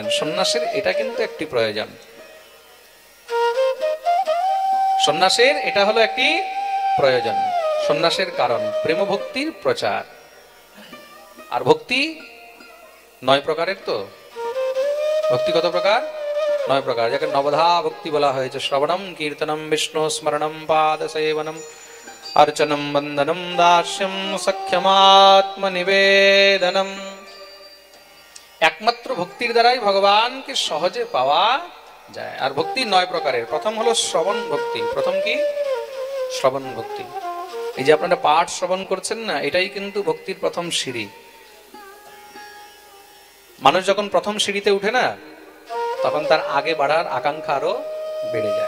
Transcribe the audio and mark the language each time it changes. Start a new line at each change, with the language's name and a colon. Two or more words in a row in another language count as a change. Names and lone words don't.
Bangla: সন্ন্যাসের এটা কিন্তু একটি প্রয়োজন। সন্ন্যাসের এটা হলো একটি প্রয়োজন। সন্ন্যাসের কারণ প্রেম ভক্তির প্রচার। আর ভক্তি 9 প্রকারের। তো ভক্তি কত প্রকার? 9 প্রকার, যাকে নবধা ভক্তি বলা হয়েছে।
Sanskrit: শ্রবণম কীর্তনম বিষ্ণু স্মরণম পাদ সেবনম अर्चनम बंधनम दास्यम सख्यमात्म निवेदनम।
Bangla: একমাত্র ভক্তির দ্বারাই ভগবানকে সহজে পাওয়া যায়। আর ভক্তি 9 প্রকারের। প্রথম হলো শ্রবণ ভক্তি। প্রথম কি? শ্রবণ ভক্তি। এই যে আপনারা পাঠ শ্রবণ করছেন না, এটাই কিন্তু ভক্তির প্রথম সিঁড়ি। মানুষ যখন প্রথম সিঁড়িতে উঠে না, তখন তার আগে বাড়ার আকাঙ্ক্ষা আরো বেড়ে যায়।